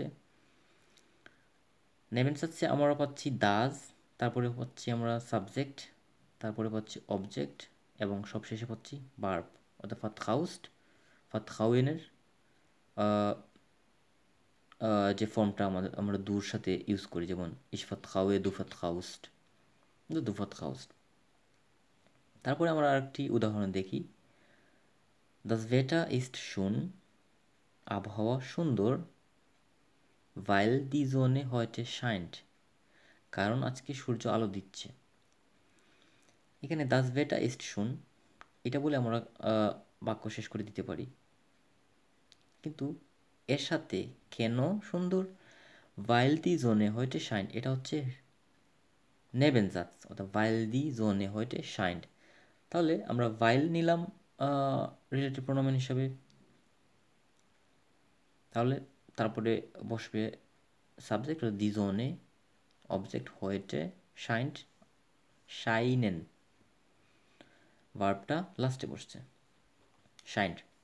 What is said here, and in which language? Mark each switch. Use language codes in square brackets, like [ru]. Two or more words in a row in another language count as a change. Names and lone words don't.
[bn] নেবেনজাতসে আমরা পাচ্ছি দাস, তারপরে পাচ্ছি আমরা সাবজেক্ট, তারপরে পাচ্ছি অবজেক্ট এবং সবশেষে পাচ্ছি ভার্ব, অর্থাৎ ভার্ট্রাউস্ট, ভার্ট্রাউয়েনের যে ফর্মটা আমরা দুর সাথে ইউজ করি, যেমন [de] ich vertraue du vertraust, du vertraust. [bn] তারপরে আমরা আরেকটি উদাহরণ দেখি, [de] Das Wetter ist schön, [bn] আবহাওয়া সুন্দর, [de] weil die Sonne heute scheint, [bn] কারণ আজকে সূর্য আলো দিচ্ছে। এখানে [de] Das Wetter ist schön [bn] এটা বলে আমরা বাক্য শেষ করে দিতে পারি, কিন্তু এর সাথে কেন সুন্দর, [de] weil die Sonne heute scheint [bn] এটা হচ্ছে নেবেনজাতস, অর্থাৎ [de] weil die Sonne heute scheint। [bn] তাহলে আমরা weil নিলাম [de] Relativpronomen [bn] হিসাবে, তাহলে তারপরে বসবে সাবজেক্ট [de] die Sonne, [bn] অবজেক্ট হয়েটে, [de] scheint, scheinen, [bn] ভার্বটা লাস্টে বসছে, শাইন্ট।